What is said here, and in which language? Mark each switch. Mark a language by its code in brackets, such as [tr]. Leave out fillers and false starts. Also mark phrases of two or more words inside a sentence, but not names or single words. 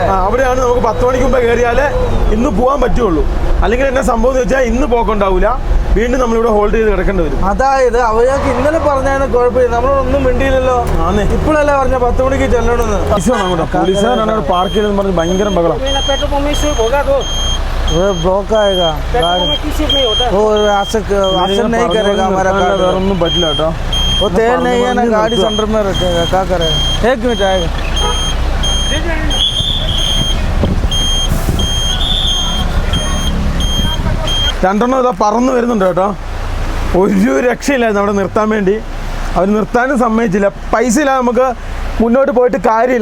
[ml] അവിടെയാണ് നമുക്ക് 10 മണിക്ക് മുമ്പേ കയറിയാലേ ഇന്ന് പോകാൻ പറ്റുള്ളൂ. അല്ലെങ്കിൽ എന്നാ സംഭവം എന്ന് വെച്ചാൽ ഇന്ന് പോക്കുണ്ടാവില്ല, വീണ്ടും നമ്മളിവിടെ ഹോൾഡ് ചെയ്ത് കിടക്കേണ്ടി വരും. അതായത് അവർക്ക് ഇന്നലെ പറഞ്ഞാൽ കുഴപ്പമില്ല, നമ്മളൊന്നും മിണ്ടിയില്ലല്ലോ. ഇപ്പോഴല്ലേ പറഞ്ഞ 10 മണിക്ക് ചെല്ലണമെന്ന്. പോലീസുകാരാണ് പാർക്ക് ചെയ്തെന്ന് പറഞ്ഞ് ഭയങ്കര ബഹളം. [hi] ब्लॉक आएगा वो नहीं करेगा हमारा गाड़ी. [ml] ഒന്നും പറ്റില്ല കേട്ടോ. [hi] वो तेल नहीं है ना, गाड़ी सेंटर में रखेगा, क्या करेगा? 1 मिनट आएगा. [ml] രണ്ടെണ്ണം ഇതാ പറന്ന് വരുന്നുണ്ട് കേട്ടോ. ഒരു രക്ഷയില്ലായിരുന്നു അവിടെ നിർത്താൻ വേണ്ടി. അവർ നിർത്താനും സമ്മതിച്ചില്ല. പൈസ ഇല്ല, നമുക്ക് മുന്നോട്ട് പോയിട്ട് കാര്യമില്ല.